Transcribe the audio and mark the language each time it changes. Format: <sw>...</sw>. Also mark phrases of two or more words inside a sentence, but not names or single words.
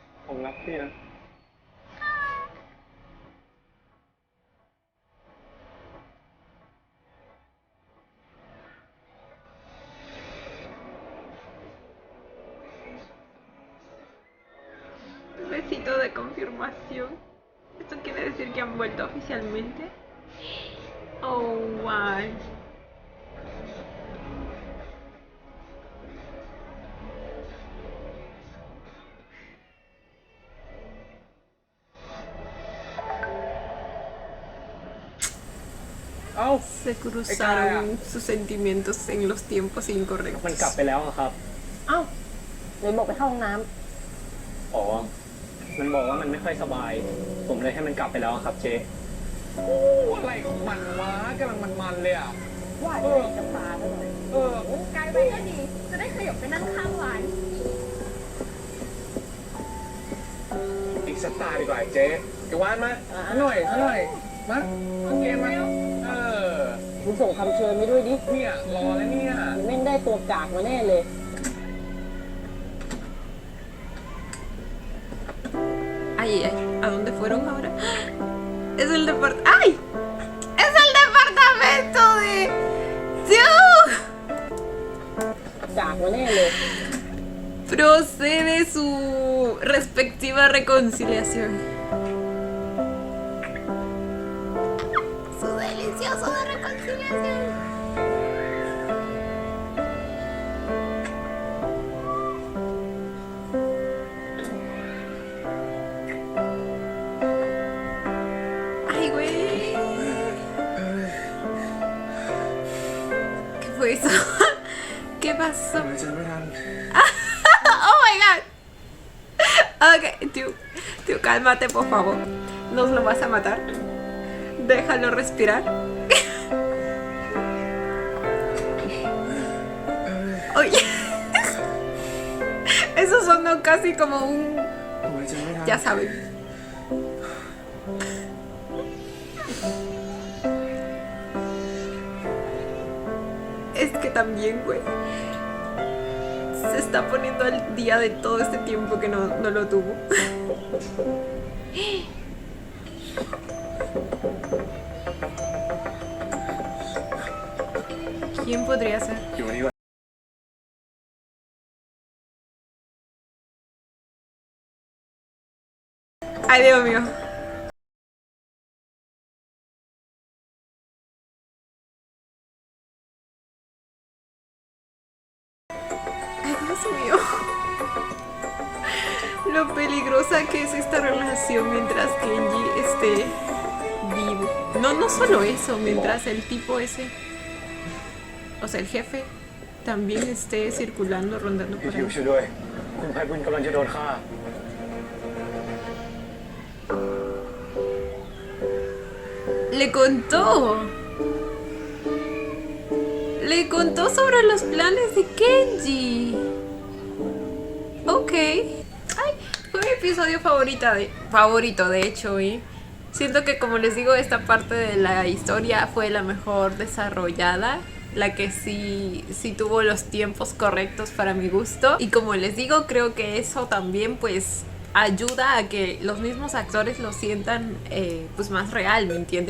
<th>ผมรักพี่นะ</th> <es>Besito de confirmación. ¿Esto quiere decir que han vuelto oficialmente? Oh, wow. Se cruzaron sus sentimientos en los tiempos</es> <th>มัน</th> <es>incorrectos.</es> <th>กลับไปแล้วอะครับ เอ้าเลยบอกไปเข้าห้องน้ อ๋อ มันบอกว่ามันไม่ค่อยสบาย ผมเลยให้มันกลับไปแล้วอะครับเจ๊ อะไรของมันวะกำลังมันๆเลยอ่ะ ำว่าจะจะพาไปหน่อย กลายไปก็ดี จะได้ขยับไปนั่งข้างร้าน อีกสักตาดีกว่าไอ้เจ๊เดี๋ยววานมาซะหน่อยมาเอาเกมมา มึงส่งคำเชิญไปด้วยดิ เนี่ยรอแล้วเนี่ย แม่งได้ตัวกากมาแน่เลย</th> <es>Ay, ay, ¿a dónde fueron ahora? Es el departamento. ¡Ay! ¡Es el departamento de Dios!</es> <th>กากมาแน่เลย</th> <es>Procede su respectiva reconciliación. Su delicioso de reconciliación. Ay, güey. ¿Qué fue eso? ¿Qué pasó?</es> <th>หายใจไม่ทัน</th> <en>Oh my god.</en> <es>Ok, tío, cálmate, por favor. ¿Nos lo vas a matar? Déjalo respirar. Oye. Eso sonó casi como un...</es> <th>หายใจไม่ทัน</th> <es>Ya saben. Es que también, güey. Se está poniendo al día de todo este tiempo que no lo tuvo. ¿Quién podría ser?</es> <th>อยู่นี่วะ</th> <es>Ay, Dios mío. Ay, Dios mío. Lo peligrosa que es esta relación mientras Kenji esté vivo. No solo eso, mientras el tipo ese, o sea, el jefe, también esté circulando, rondando</es> <th>พี่</th> <es>por</es> <th>ทิว</th> <es>ahí.</es> <th>ช่วยด้วย คุณไพบุญกำลังจะโดนฆ่า</th> <es>Le contó. Le contó sobre los planes de Kenji. Ok. Ay, fue mi episodio favorito de hecho, y siento que, como les digo, esta parte de la historia fue la mejor desarrollada, la que sí tuvo los tiempos correctos para mi gusto, y como les digo, creo que eso también pues ayuda a que los mismos actores lo sientan pues más real, ¿me entienden?</es>